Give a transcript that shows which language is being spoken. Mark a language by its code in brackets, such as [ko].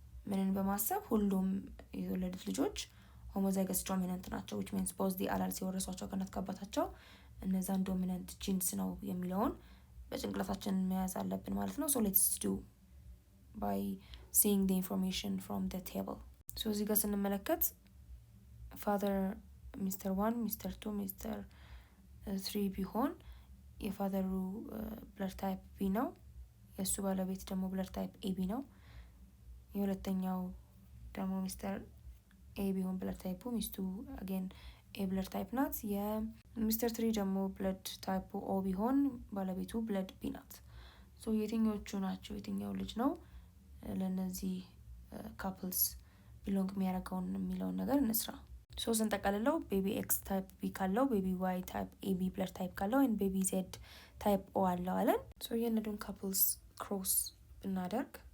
[am] ምንን በማሰብ ሁሉም የተወለዱት ልጆች homozygous dominant ናቸው [en] which means both the alleles [am] የወረሷቸው ከእናት ከአባታቸው እነዛን dominant genes ነው የሚለውን በጭንቅላታችን መያዝ አለብን ማለት ነው። [en] so let's do by seeing the information from the table. so [am] እዚህ ጋር ስንመለከት [en] father Mr. 1 Mr. 2 Mr. [am] 3 ቢሆን የፋዘሩ blood type B ነው። የሱ ባለቤት ደግሞ blood type AB ነው። የሁለተኛው ደግሞ Mr. A ቢሆን blood type ሚስቱ again A blood type ናት። የMr. 3 ደግሞ blood type O ቢሆን ባለቤቱ blood B ናት። so የትኞቹ ናቸው የትኛው ልጅ ነው ለነዚህ couples ቢሎንግ የሚያደርገውን የሚለውን ነገር እንስራ። so ስንጠቀልለው ቤቢ ኤክስ ታይፕ ቢ ካለው ቤቢ ዋይ ታይፕ ኤቢ ብለድ ታይፕ ካለው and ቤቢ ዜድ ታይፕ ኦ አለው አለን። so የነዱን couples ክሮስ ብናደርግ